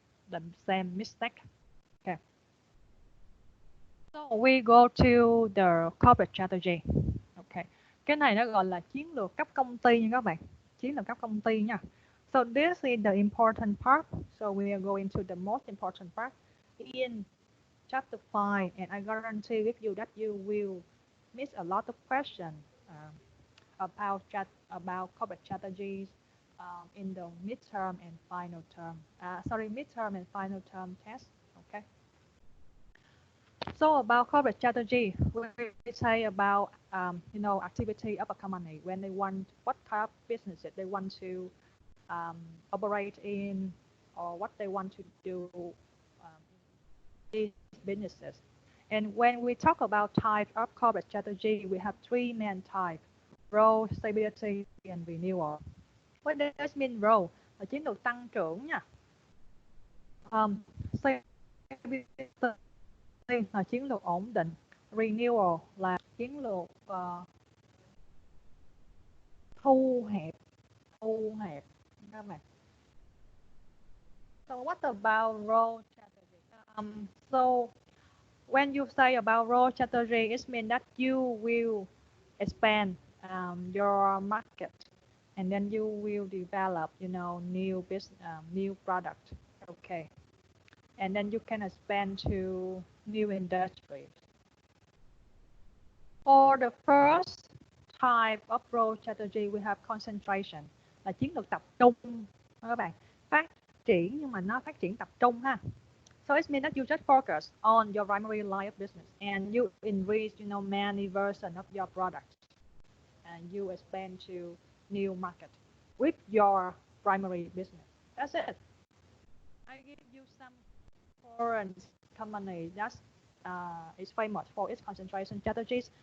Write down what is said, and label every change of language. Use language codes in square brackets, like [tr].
[en] the same mistake. Okay. So we go to the corporate strategy. Okay. [vi] Cái này nó gọi là chiến lược cấp công ty nha các bạn. Chiến lược cấp công ty nha. [en] So this is the important part. So we are going to the most important part in chapter 5, and I guarantee with you that you will miss a lot of questions about corporate strategies in the midterm and final term. Midterm and final term test. Okay. So about corporate strategy, we say about activity of a company when they want what type of businesses they want to operate in, or what they want to do these businesses. And when we talk about type of corporate strategy, we have three main types: growth, stability, and renewal. What does mean growth? [vi] Là chiến lược tăng trưởng nha. Stability là chiến lược ổn định. Renewal là chiến lược thu hẹp các bạn. [en] So what about growth strategy? So when you say about growth strategy, it means that you will expand your market, and then you will develop, new business, new product. Okay, and then you can expand to new industries. For the first type of growth strategy, we have concentration, [vi] là chiến lược tập trung các bạn. Phát triển nhưng mà nó phát triển tập trung ha. [en] So it means that you just focus on your primary line of business and you increase, many versions of your product, and you expand to new market with your primary business. That's it. I give you some foreign company that is famous for its concentration strategies.